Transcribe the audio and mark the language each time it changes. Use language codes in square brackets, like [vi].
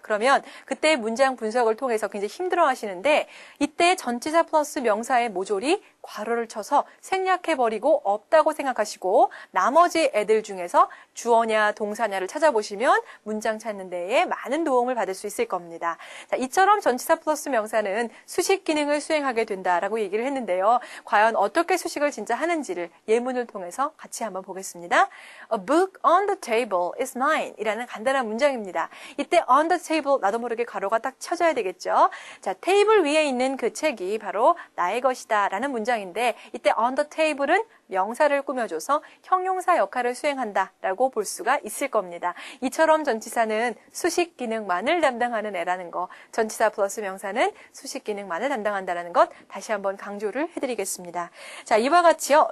[ko] 그러면 그때 문장 분석을 통해서 굉장히 힘들어 하시는데 이때 전치사 플러스 명사의 모조리 괄호를 쳐서 생략해버리고 없다고 생각하시고 나머지 애들 중에서 주어냐 동사냐를 찾아보시면 문장 찾는 데에 많은 도움을 받을 수 있을 겁니다. 자, 이처럼 전치사 플러스 명사는 수식 기능을 수행하게 된다라고 얘기를 했는데요. 과연 어떻게 수식을 진짜 하는지를 예문을 통해서 같이 한번 보겠습니다. [en] A book on the table is mine [ko] 이라는 간단한 문장입니다. 이때 on the table 나도 모르게 괄호가 딱 쳐져야 되겠죠. 자, 테이블 위에 있는 그 책이 바로 나의 것이다 라는 문장인데 이때 on the table은 명사를 꾸며줘서 형용사 역할을 수행한다라고 볼 수가 있을 겁니다. 이처럼 전치사는 수식 기능만을 담당하는 애라는 거, 전치사 플러스 명사는 수식 기능만을 담당한다는 것 다시 한번 강조를 해드리겠습니다. 자, 이와 같이요.